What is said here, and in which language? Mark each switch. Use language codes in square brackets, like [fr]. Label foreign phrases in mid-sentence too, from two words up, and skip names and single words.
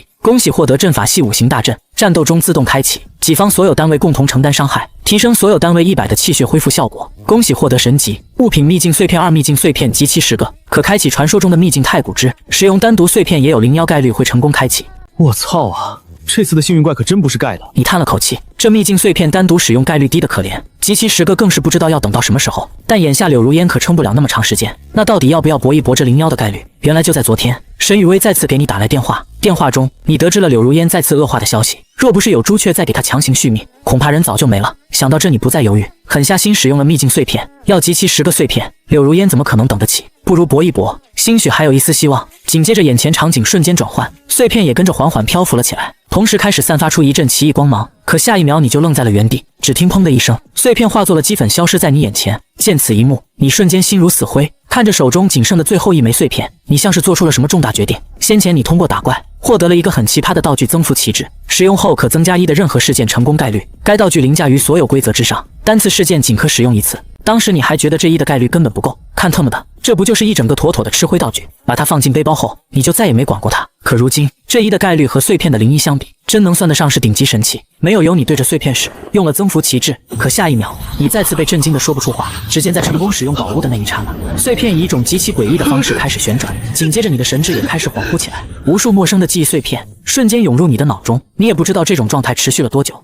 [zh] 恭喜獲得陣法系5行大陣，戰鬥中自動開啟，己方所有單位共同承擔傷害，提升所有單位100的氣血恢復效果。恭喜獲得神級物品秘境碎片2秘境碎片集齊10個，可開啟傳說中的秘境太古之，使用單獨碎片也有01概率會成功開啟。我操啊，這次的幸運怪可真不是蓋的。你叹了口气，这秘境碎片单獨使用概率低的可憐，集齊10個更是不知道要等到什麼時候。但眼下柳如煙可撐不了那麼長時間，那到底要不要搏一搏這01的概率？原來就在昨天，沈雨薇再次給你打來電話，電話中你得知了柳如煙再次惡化的消息。若不是有朱雀在給他強行續命，恐怕人早就沒了。想到這，你不再猶豫，狠下心使用了秘境碎片，要集齊10個碎片，柳如煙怎麼可能等得起？不如搏一搏，興許還有一絲希望。緊接着眼前場景瞬間轉換，碎片也跟着緩緩漂浮了起來，同時開始散發出一陣奇異光芒。可下一秒你就愣在了原地，只聽砰的一聲，碎片化作了齏粉消失在你眼前。見此一幕，你瞬間心如死灰，看着手中僅剩的最後一枚碎片，你像是做出了什麼重大決定。先前你通過打怪獲得了一個很奇葩的道具增幅旗幟，使用後可增加1的任何事件成功概率，該道具凌駕於所有規則之上，單次事件僅可使用1次。當時你還覺得這1的概率根本不夠，看特麼的，這不就是一整個妥妥的吃灰道具？把它放進背包後，你就再也沒管過它。可如今這1的概率和碎片的01相比，真能算得上是頂級神器。沒有由你對着碎片使用了增幅旗幟，可下一秒你再次被震驚的說不出話。只見在成功使用宝物的那一剎那，碎片以一種極其詭異的方式開始旋轉，緊接着你的神智也開始恍惚起來，無數陌生的記憶碎片瞬間湧入你的腦中，你也不知道這種狀態持續了多久。